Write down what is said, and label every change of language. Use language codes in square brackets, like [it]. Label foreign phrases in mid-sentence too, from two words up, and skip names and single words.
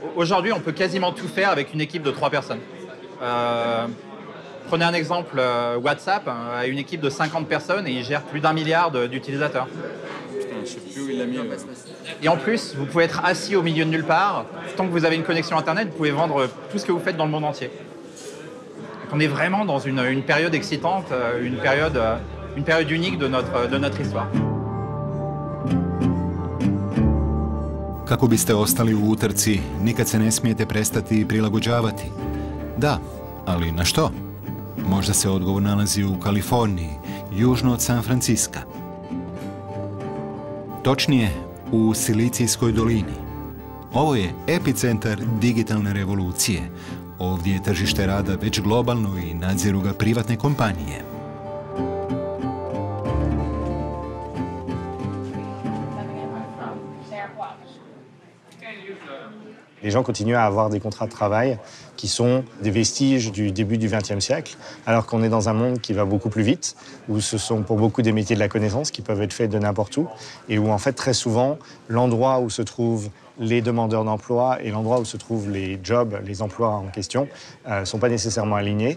[fr] Aujourd'hui, on peut quasiment tout faire avec une équipe de 3 personnes. Prenez un exemple, WhatsApp a une équipe de 50 personnes et il gère plus d'1 milliard d'utilisateurs. Putain, je sais plus où il l'a mis. Et en plus, vous pouvez être assis au milieu de nulle part. Tant que vous avez une connexion Internet, vous pouvez vendre tout ce que vous faites dans le monde entier. Donc on est vraiment dans une période excitante, une période unique de notre histoire. [hr] Kako biste ostali u utrci, nikad se ne smijete prestati prilagođavati. Da, ali na što? Možda se odgovor nalazi u Kaliforniji, južno od San Franciska. Točnije, u Silicijskoj dolini. Ovo je epicentar digitalne revolucije. Ovdje je tržište rada već globalno i nadziru ga privatne kompanije. [fr] Les gens continuent à avoir des contrats de travail qui sont des vestiges du début du XXe siècle, alors qu'on est dans un monde qui va beaucoup plus vite, où ce sont pour beaucoup des métiers de la connaissance qui peuvent être faits de n'importe où, et où en fait très souvent l'endroit où se trouvent les demandeurs d'emploi et l'endroit où se trouvent les jobs, les emplois en question, ne sont pas nécessairement alignés.